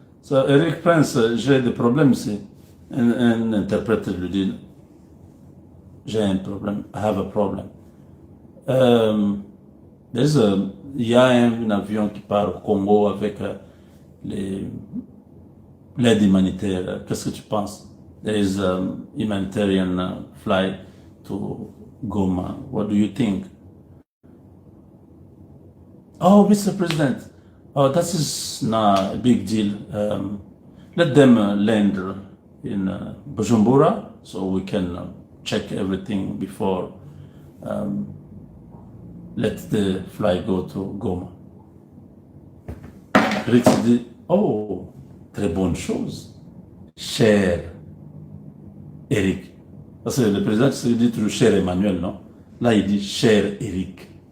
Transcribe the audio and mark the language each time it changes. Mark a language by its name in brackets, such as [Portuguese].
[French] So, Eric Prince, j'ai des problèmes ici. Un interprète lui dit, j'ai un problème, [English] I have a problem. [French] Il y a un avion qui part au Congo avec l'aide humanitaire. Qu'est-ce que tu penses? [English] There is a humanitarian flight to Goma. What do you think? Oh, Mr. President, that is not a big deal. Let them land in Bujumbura so we can check everything before let the flight go to Goma. [French] Eric se dit, oh, très bonne chose, cher Eric. Parce que le président se dit toujours cher Emmanuel, non? Là, il dit cher Eric.